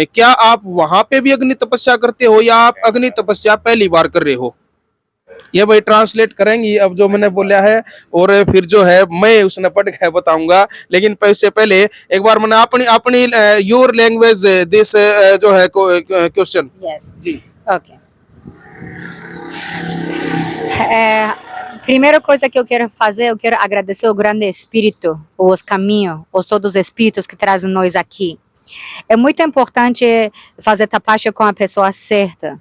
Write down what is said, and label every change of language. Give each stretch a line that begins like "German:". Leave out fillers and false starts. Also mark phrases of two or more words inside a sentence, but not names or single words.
Hindi: क्या आप वहां पे भी अग्नि तपस्या करते हो या आप अग्नि तपस्या पहली बार कर रहे हो? ये भाई ट्रांसलेट करेंगी अब जो मैंने बोला है और फिर जो है मैं उसने पढ़ के बताऊंगा, लेकिन इससे पहले एक बार मैंने अपनी अपनी
English: your language this
Hindi: जो है क्वेश्चन Yes. जी। Ok.
Portuguese: Primeira coisa que eu quero fazer, eu quero agradecer o grande Espírito, os caminhos, todos os Espíritos que trazem nós aqui. É muito importante fazer tapacha com a pessoa certa.